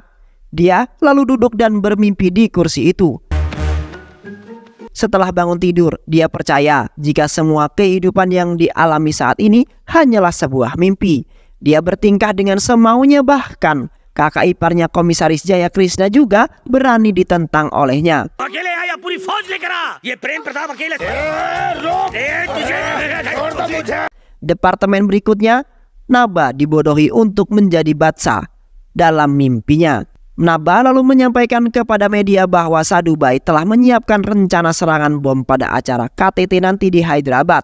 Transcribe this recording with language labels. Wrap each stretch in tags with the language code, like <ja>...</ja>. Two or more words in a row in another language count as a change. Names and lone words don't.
<id>Dia lalu duduk dan bermimpi di kursi itu. Setelah bangun tidur, dia percaya jika semua kehidupan yang dialami saat ini hanyalah sebuah mimpi. Dia bertingkah dengan semaunya, bahkan Kakak iparnya Komisaris Jaya Krishna juga berani ditentang olehnya.</id> <hi>अकेले आया पूरी फौज लेकर आ ये प्रेम प्रताप अकेले</hi> <id>Departemen berikutnya, Naba dibodohi untuk menjadi Batsa dalam mimpinya. Naba lalu menyampaikan kepada media bahwa Sadhubai telah menyiapkan rencana serangan bom pada acara KTT nanti di Hyderabad.</id>